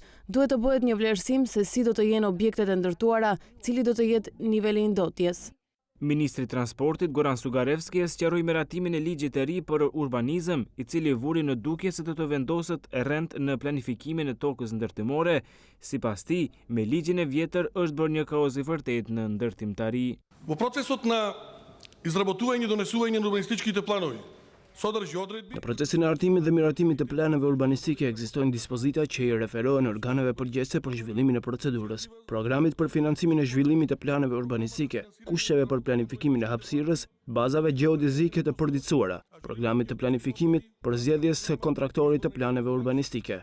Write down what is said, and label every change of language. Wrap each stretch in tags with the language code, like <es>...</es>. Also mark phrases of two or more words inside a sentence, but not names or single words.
<sq>Duhet të bëhet një vlerësim se si do të jenë objektet e ndërtuara, cili do të jetë niveli i ndotjes. Ministri i Transportit Goran Sugarevski sqaroi meratimin e ligjit të ri për urbanizëm, i cili vuri në dukje se do të vendoset rend në planifikimin e tokës ndërtimore. Sipas tij, me ligjin e vjetër është bërë një kaos i vërtet në ndërtimtari.</sq> <mk>Во процесот на изработување и донесување на урбанистичките планови содържи одредби.</mk> <sq>Në procesin e artimit dhe miratimit të planeve urbanistike ekzistojnë dispozita që i referohen organeve përgjegjëse për zhvillimin e procedurës, programit për financimin e zhvillimit të planeve urbanistike, kushteve për planifikimin e hapësirës, bazave gjeodezike të përditësuara, programit të planifikimit për zgjedhjes së kontraktorit të planeve urbanistike.</sq>